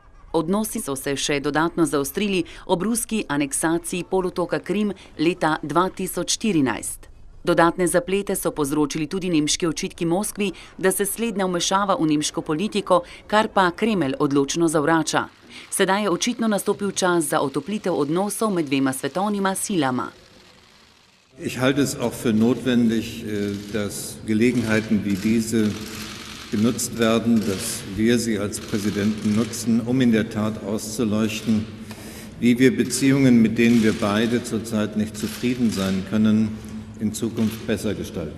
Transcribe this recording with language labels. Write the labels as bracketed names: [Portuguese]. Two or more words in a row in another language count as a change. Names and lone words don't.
[Slovenian] Odnosi so se še dodatno zaostrili ob ruski aneksaciji polotoka Krim leta 2014. Dodatne zaplete so povzročili tudi nemški očitki Moskvi, da se slednja vmešava v nemško politiko, kar pa Kremelj odločno zavrača. Sedaj je očitno nastopil čas za otoplitev odnosov med dvema svetovnima silama. [German] Ich halte es auch für notwendig, dass Gelegenheiten wie diese genutzt werden, dass wir sie als Präsidenten nutzen, um in der Tat auszuleuchten, wie wir Beziehungen, mit denen wir beide zurzeit nicht zufrieden sein können, in Zukunft besser gestalten.